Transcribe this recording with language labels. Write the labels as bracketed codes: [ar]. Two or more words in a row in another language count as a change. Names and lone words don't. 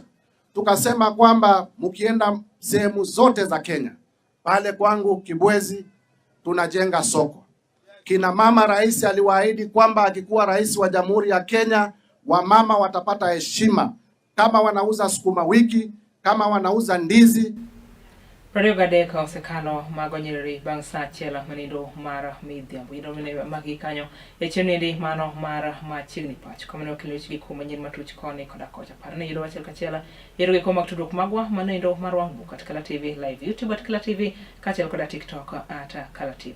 [sw] Tukasema kwamba mkienda sehemu zote za Kenya, pale kwangu Kibwezi tunajenga soko. Kina mama rais aliwaahidi kwamba akikuwa rais wa Jamhuri ya Kenya, wamama watapata heshima kama wanauza sukuma wiki, kama wanauza ndizi. [luo] Radio Gadeka osekalo magonyeri bang' sa achiel manindo mar midhiambo. Ido mine magi kanyo e chenindi mano mar machiegni pacho. Kamane okilwech gi kuma nyen matuch koni koda kocha. Parne ido achiel kachiel yero gi kuma tudruok magwa manindo mar wang'u kat Kala TV live YouTube at Kala TV kachiel koda TikTok at Kala TV.